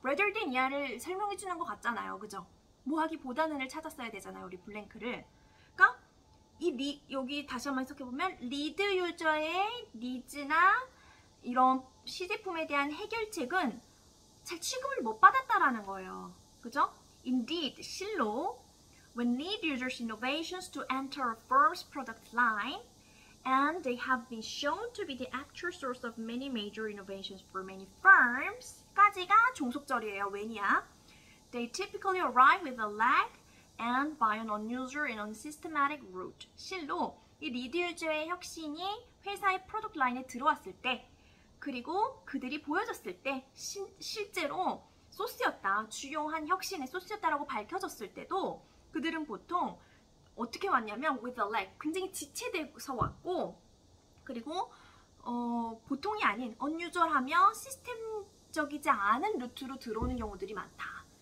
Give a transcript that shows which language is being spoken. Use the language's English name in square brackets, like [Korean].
[English] rather than [Korean] 이하를 설명해 주는 것 같잖아요. 그죠? 뭐 하기보다는을 찾았어야 되잖아요. 우리 블랭크를. 그러니까 여기 다시 한번 해석해보면 리드 유저의 니즈나 이런 시제품에 대한 해결책은 잘 취급을 못 받았다라는 거예요. 그죠? [English] Indeed, [Korean] 실로 [English] when lead users' innovations to enter a firm's product line and they have been shown to be the actual source of many major innovations for many firms [Korean] 까지가 종속절이에요. 왜냐? [English] They typically arrive with a lag and by an unusual and unsystematic route. [Korean] 실로 이 리드 유저의 혁신이 회사의 프로덕트 라인에 들어왔을 때, 그리고 그들이 보여졌을 때 실제로 소스였다, 주요한 혁신의 소스였다라고 밝혀졌을 때도 그들은 보통 어떻게 왔냐면 [English] with a lag, [Korean] 굉장히 지체돼서 왔고, 그리고 보통이 아닌 unusual하며 시스템적이지 않은 루트로 들어오는 경우들이 많다.